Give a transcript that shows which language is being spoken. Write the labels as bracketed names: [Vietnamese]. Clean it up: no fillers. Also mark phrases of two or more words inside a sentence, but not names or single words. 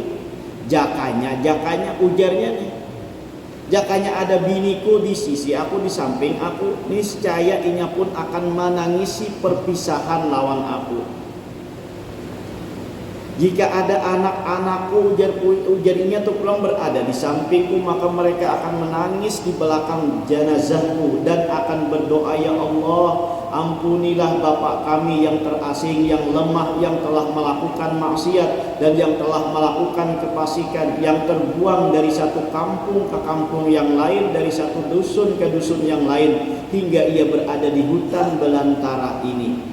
[Banjar] Jakanya ujarnya nih, jakanya ada biniku di sisi aku, di samping aku, niscaya inya pun akan menangisi perpisahan lawan aku. [Indonesian] Jika ada anak-anakku, ujarnya tuh pulang berada di sampingku, maka mereka akan menangis di belakang jenazahku dan akan berdoa, ya Allah, ampunilah bapak kami yang terasing, yang lemah, yang telah melakukan maksiat dan yang telah melakukan kefasikan, yang terbuang dari satu kampung ke kampung yang lain, dari satu dusun ke dusun yang lain, hingga ia berada di hutan belantara ini.